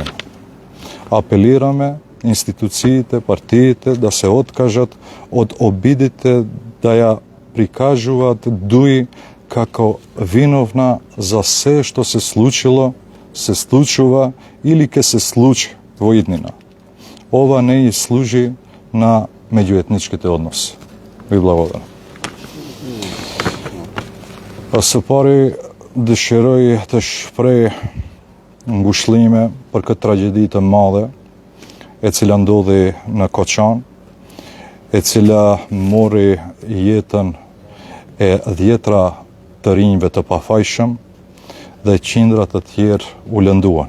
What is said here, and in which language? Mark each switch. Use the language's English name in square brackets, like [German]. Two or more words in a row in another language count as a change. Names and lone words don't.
[Macedonian] Апелираме институциите, партиите да се откажат од обидите да ја прикажуваат Дуи како виновна за се што се случило, се случува или ќе се случи во иднина. Ова не и служи на меѓуетничките односи. Ви благодарам. [Albanian] Сë pari dëshiroj të shpreh ngushëllime për këtë tragjedi të madhe e cila ndodhi në Koçan, e cila mori jetën e 10 të rinjve të pafajshëm dhe qindra të tjerë u lënduan.